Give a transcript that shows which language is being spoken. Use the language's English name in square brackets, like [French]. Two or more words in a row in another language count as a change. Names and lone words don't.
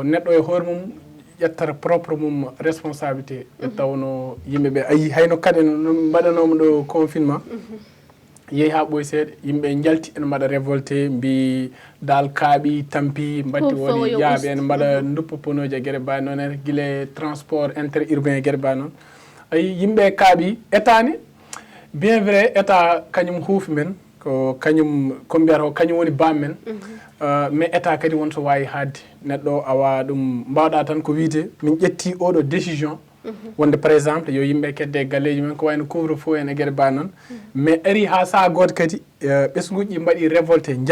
[Fula] neɗɗo e hoore mum ƴettata propre mum responsabilité ɓe tawno yimɓeɓe ayi hayno kadi no mbaɗanomo ɗo confinement yeehi ha ɓooy seeɗa yimɓe jalti ene mbaɗa révolté mbi dal kaaɓi tampi mbatti woni yaaɓe ene mbaɗa duppa ponoji e gueɗe mbawi noon ene guila [French] transport interurbain [Fula] e gueɗe mbawi noon ayi yimɓe kaaɓi état ni [French] bien vrai état [Fula] kañum huufi men ko kañum ko mbiyata ko kañum woni bam men mais état kadi won so wawi haadde neɗɗo awa ɗum mbawɗa tan ko wiide min ƴetti oɗo décision wonde [French] par exemple [Fula] yo yimɓe kedde galleji men ko wayno [French] couvre feu [Fula] en e gueɗe mbawi noon mais ari ha saaha goto kadi ɓesguji mbaɗi révolté